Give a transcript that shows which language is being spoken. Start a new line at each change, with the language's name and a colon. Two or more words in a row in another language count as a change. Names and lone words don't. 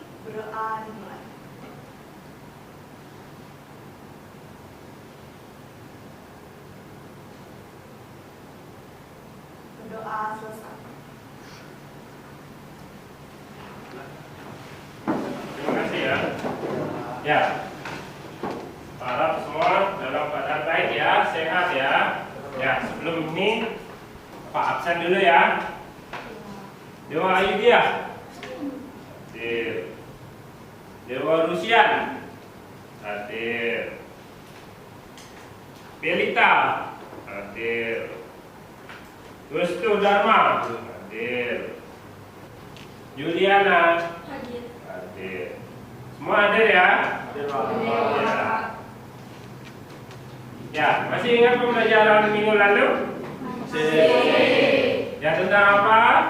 Indonesian: Berdoa dimulai. Berdoa selesai. Terima kasih ya. Ya. Harap semua dalam keadaan baik ya, sehat ya. Ya, sebelum ini Pak absen dulu ya. Dewa Ayudhya. Hadir. Dewa Rusian. Hadir. Belita. Hadir. Gustu Dharma. Hadir. Juliana. Hadir. Hadir. Semua hadir ya? Ya. Ya, masih ingat pembelajaran minggu lalu? Ya, tentang apa?